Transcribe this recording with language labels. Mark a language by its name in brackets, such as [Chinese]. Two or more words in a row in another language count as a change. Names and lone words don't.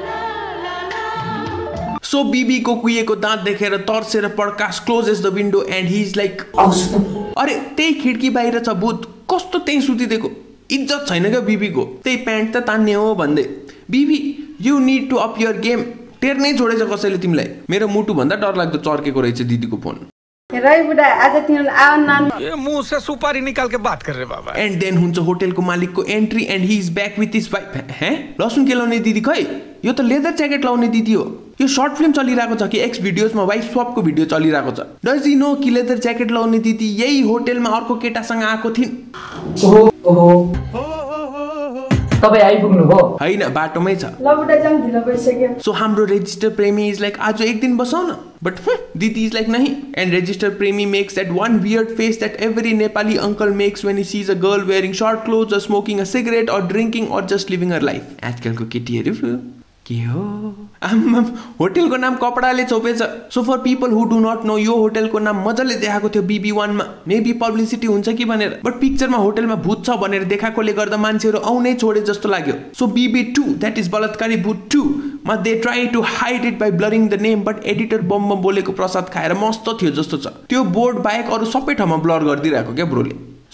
[Nepali] सो बीबी को कुहिएको दाँत देखेर तर्सेर प्रकाश [English] closes the window and he is like [Nepali] अरे त्यही खिड्की बाहिर छ भूत कस्तो त्यही सुतिदिएको इज्जत छैन क्या बीबीको त्यही प्यान्ट त तान्ने हो भन्दै बीबी [English] you need to up your game [Nepali] टेर्नै छोडेछ कसैले तिमीलाई मेरो मुटु भन्दा डर लाग्दो चर्केको रहेछ दिदीको फोन राई बुढा आज तिम्रो आउन नाम [Hindi] ए मुंह से सुपारी निकाल के बात कर रे बाबा [English] and then [Nepali] हुन्छ होटलको मालिकको एन्ट्री [English] and he is back with his wife [Nepali] हे लसुन केलाउने दिदी खै यो त लेदर ज्याकेट लाउने दिदी हो यो [English] short film [Nepali] चलिरहेको छ कि एक्स भिडियोजमा [English] wife swapko [Nepali] भिडियो चलिरहेको छ [English] does you know [Nepali] कि [English] leather jacket [Nepali] लाउने दिदी यही होटलमा अर्को केटासँग आएको थिइन् तपाई आइपुग्नु भो हैन बाटोमै छ ल बुढा जाम ढिलो भइसक्यो। [English] सो [Nepali] हाम्रो रेजिस्टर प्रेमी [English] is like [Nepali] आज एक दिन बसाउ न [English] बट दिदी is like नहीं एन्ड रेजिस्टर प्रेमी makes that one weird face that every Nepali uncle makes when he sees a girl wearing short clothes or smoking a cigarette or drinking or just living her life। [Nepali] आजकलको केटीहरु के हो होटलको नाम कपडाले छोपेछ। [English] so for people who do not know [Nepali] यो होटलको नाम मजाले देखाएको थियो BB1 मा [English] maybe publicity [Nepali] हुन्छ कि भनेर बट पिक्चरमा होटलमा भूत छ भनेर देखाएकोले गर्दा मान्छेहरु आउनै छोडे जस्तो लाग्यो। सो BB2 [English] that is [Nepali] बलात्कारी भूत 2 मा [English] they try to hide it by blurring the name but editor [Nepali] बम बोलेको प्रसाद खाएर मस्त थियो जस्तो छ त्यो बोर्ड बाहेक अरु सबै ठाउँमा ब्लर गर्दिरहेको क्या ब्रोले।